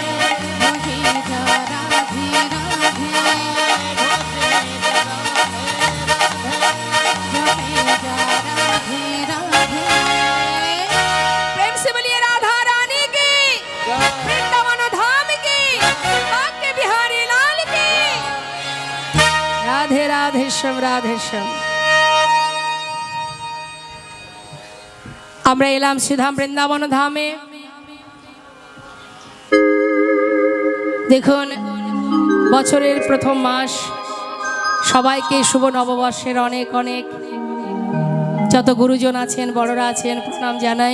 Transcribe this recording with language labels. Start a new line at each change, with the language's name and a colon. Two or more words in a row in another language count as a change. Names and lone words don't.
Hindi: प्रेम से बोलिए राधा रानी की वृंदावन धाम की भाग्य बिहारी लाल की राधे राधे श्याम राधे श्याम।
Bangla: আমরা এলাম শ্রীধাম বৃন্দাবন ধামে। দেখুন বছরের প্রথম মাস, সবাইকে শুভ নববর্ষের অনেক অনেক যত গুরুজন আছেন বড়রা আছেন প্রণাম জানাই।